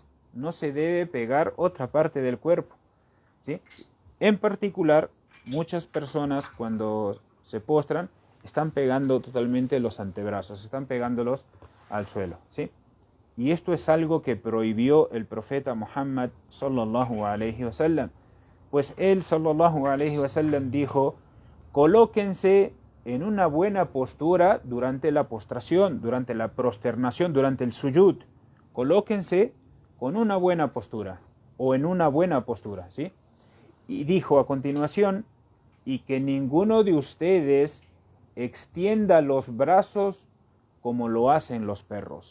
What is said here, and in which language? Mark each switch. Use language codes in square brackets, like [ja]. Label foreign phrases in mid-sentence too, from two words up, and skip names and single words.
[es] No se debe pegar otra parte del cuerpo, ¿sí? En particular, muchas personas cuando se postran están pegando totalmente los antebrazos, están pegándolos al suelo, ¿sí? Y esto es algo que prohibió el profeta Muhammad [ar] صلى الله عليه وسلم, [es] pues él [ar] صلى الله عليه وسلم [es] dijo: colóquense en una buena postura durante la postración, durante la prosternación, durante el suyud. Colóquense con una buena postura o en una buena postura, ¿sí? Y dijo a continuación: y que ninguno de ustedes extienda los brazos como lo hacen los perros.